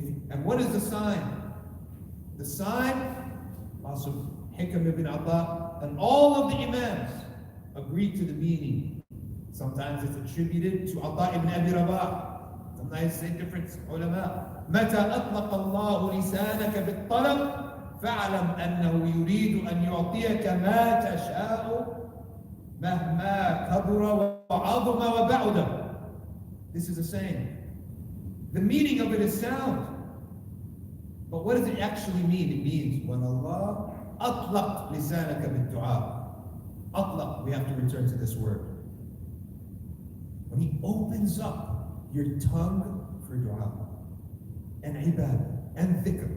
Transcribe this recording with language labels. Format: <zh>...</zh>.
<en>And what is the sign? The sign, also Hikam ibn Atta, and all of the Imams agreed to the meaning. Sometimes it's attributed to Atta ibn Abi Rabah. Sometimes it's different ulama.</en> <ar>متى أطلق الله لسانك بالطلب فاعلم أنه يريد أن يعطيك ما تشاء مهما كبر وعظم وبعد.</ar> <en>This is a saying. The meaning of it is sound. But what does it actually mean? It means when Allah</en> <ar>أطلق لسانك بالدعاء.</ar> <en>أطلق, we have to return to this word. When He opens up your tongue for dua and ibadah. and dhikr.</en>